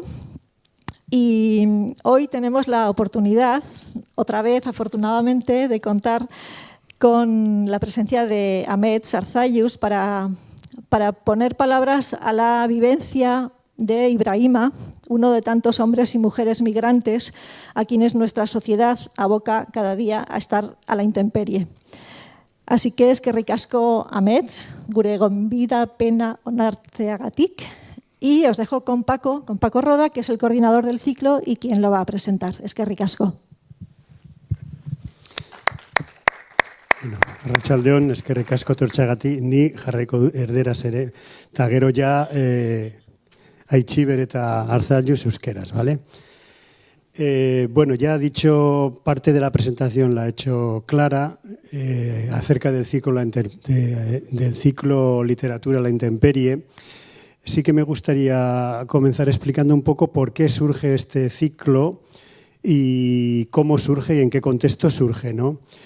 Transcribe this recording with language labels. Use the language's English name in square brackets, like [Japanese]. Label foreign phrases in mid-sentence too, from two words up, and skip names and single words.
[Spanish] Y hoy tenemos la oportunidad, otra vez afortunadamente, de contar con la presencia de Amets Arzayus para poner palabras a la vivencia de Ibrahima, uno de tantos hombres y mujeres migrantes a quienes nuestra sociedad aboca cada día a estar a la intemperie. Así que [Basque] eskerrik asko Amets, gure gonbida pena onartzeagatik, [Spanish] y os dejo con Paco Roda, que es el coordinador del ciclo y quien lo va a presentar. [Basque] Eskerrik asko. Arratsaldeon, eskerrik asko tortxagatik, ni jarraiko erderaz ere, eta gero ja Aitziber eta Arzayus euskeraz, ¿vale? [Spanish] Bueno, ya ha dicho, parte de la presentación la ha hecho Clara, acerca del ciclo Literatura a la intemperie. Sí que me gustaría comenzar explicando un poco por qué surge este ciclo y cómo surge y en qué contexto surge, ¿no?